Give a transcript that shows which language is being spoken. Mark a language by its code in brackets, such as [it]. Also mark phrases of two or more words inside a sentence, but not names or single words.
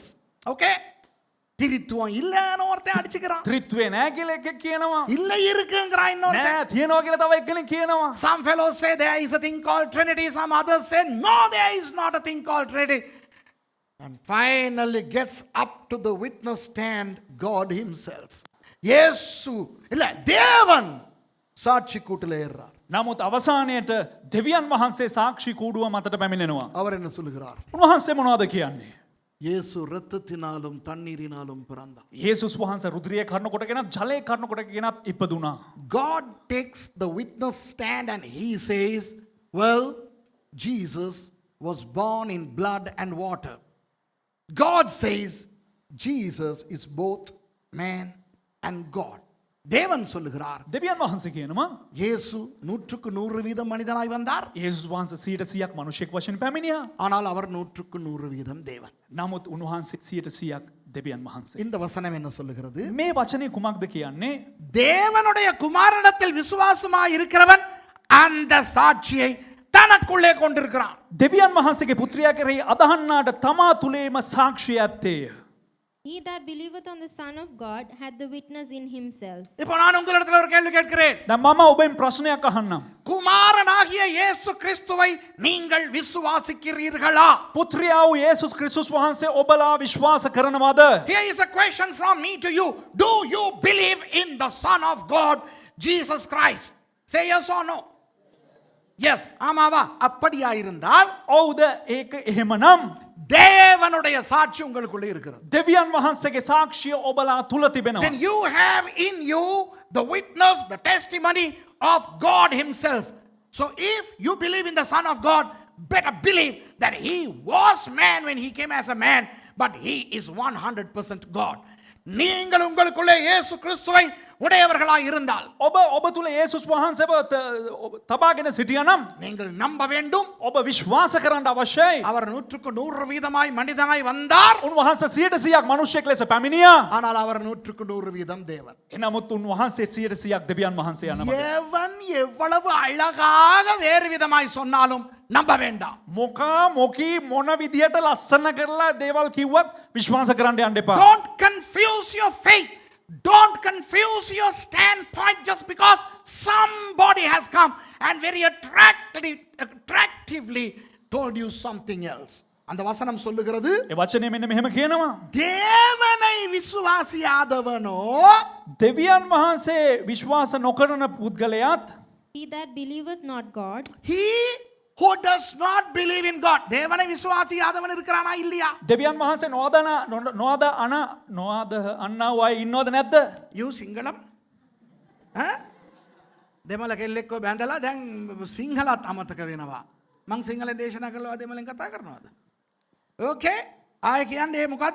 [en] Okay? [ta] திரித்துவம் இல்லன்னு ஒருத்தன் அடிச்சுக்கிறான். [si] ත්‍රිත්වේ නෑ කියලා එකෙක් කියනවා. [ta] இல்ல இருக்குங்கிறான் இன்னொருத்தன். [si] නෑ තියනවා කියලා තව එක්කෙනෙක් කියනවා. [en] Some fellows say there is a thing called Trinity. Some others say no, there is not a thing called Trinity. And finally gets up to the witness stand God himself. [ta] Yesu இல்ல தேவன் சாட்சி கூட்டில ஏறார். [si] නමුත් අවසානයේට දෙවියන් වහන්සේ සාක්ෂි කූඩුව මතට පැමිණෙනවා. [ta] அவர் என்ன சொல்லுகிறார்? [si] උන්වහන්සේ මොනවද කියන්නේ? [ta] இயேசு இரத்தத்தினாலும் தண்ணீரினாலும் பிறந்தார். [si] යේසුස් වහන්සේ රුධිරය කර්ණ කොටගෙනත් ජලය කර්ණ කොටගෙනත් ඉපදුනා. [en] God takes the witness stand and he says, well, Jesus was born in blood and water. God says Jesus is both man and God. [ta] தேவன் சொல்லுகிறார் [si] දෙවියන් වහන්සේ කියනවා [ta] இயேசு 100% மனிதனாய் வந்தார். [si] යේසුස් වහන්සේ 100%ක් මිනිසෙක් වශයෙන් පැමිණියා. [ta] ஆனால் அவர் 100% தேவன். [si] නමුත් උන්වහන්සේ 100%ක් දෙවියන් වහන්සේ. [ta] இந்த வசனம் என்ன சொல்லுகிறது? [si] මේ වචනේ කුමක්ද කියන්නේ? [ta] தேவனுடைய குமாரனிடத்தில் விசுவாசமாய் இருக்கிறவன் அந்த சாட்சியை தனக்குள்ளே கொண்டிருக்கிறான். [si] දෙවියන් වහන්සේගේ පුත්‍රයා කෙරෙහි අදහන්නාට තමා තුලේම සාක්ෂිය ඇත්තේය. [en] He that believeth on the Son of God hath the witness in himself. [ta] இப்போ நான் உங்களிடத்தில் ஒரு கேள்வி கேட்கிறேன். [si] දැන් මම ඔබෙන් ප්‍රශ්නයක් අහන්නම්. [ta] குமாரனாகிய இயேசு கிறிஸ்துவை நீங்கள் விசுவாசிக்கிறீர்களா? [si] පුත්‍රයා වූ යේසුස් ක්‍රිස්තුස් වහන්සේ ඔබලා විශ්වාස කරනවද? [en] Here is a question from me to you. Do you believe in the Son of God, Jesus Christ? Say yes or no. Yes. [ta] ஆமாவா? அப்படியா இருந்தால் [si] ඔව්ද ඒක එහෙමනම් [ta] தேவனுடைய சாட்சி உங்களுக்குள்ளே இருக்கிறது. [si] දෙවියන් වහන්සේගේ සාක්ෂිය ඔබලා තුල තිබෙනවා. [en] Then you have in you the witness, the testimony of God himself. So if you believe in the Son of God, better believe that he was man when he came as a man, but he is 100% God. [ta] நீங்கள் உங்களுக்குள்ளே இயேசு கிறிஸ்துவை உடையவர்களாய் இருந்தால் [si] ඔබ තුල යේසුස් වහන්සේව තබාගෙන සිටියානම් [ta] நீங்கள் நம்ப வேண்டும். [si] ඔබ විශ්වාස කරන්න අවශ්‍යයි. [ta] அவர் 100% மனிதனாய் வந்தார். [si] උන්වහන්සේ 100%ක් මිනිසෙක් ලෙස පැමිණියා. [ta] ஆனால் அவர் 100% தேவன். [si] එනමුත් උන්වහන්සේ 100%ක් දෙවියන් වහන්සේ යනවා. [ta] எவன் எவ்வளவு அழகாக வேறு விதமாய் சொன்னாலும் நம்ப வேண்டாம். [si] මොකා මොකී මොන විදියට ලස්සන කරලා දේවල් කිව්වත් විශ්වාස කරන්න යන්න එපා. [en] Don't confuse your faith. Don't confuse your standpoint just because somebody has come and very attractively told you something else. [ta] அந்த வசனம் சொல்லுகிறது [si] ඒ වචනේ මෙන්න මෙහෙම කියනවා. [ta] தேவனை விசுவாசியாதவனோ [si] දෙවියන් වහන්සේ විශ්වාස නොකරන පුද්ගලයාත් [en] He that believeth not God, he who does not believe in God. [ta] தேவனை விசுவாசியாதவன் இருக்கிறானா இல்லையா? [si] දෙවියන් වහන්සේ නොවද අන්නව අය ඉන්නවද නැද්ද? You සිංහලම්? දෙමළ කෙල්ලෙක්ව බැඳලා දැන් සිංහලත් අමතක වෙනවා. මං සිංහල දේශනා කළා දෙමළෙන් කතා කරනවද? ඕකේ. ආයෙ කියන්නේ මොකද්ද?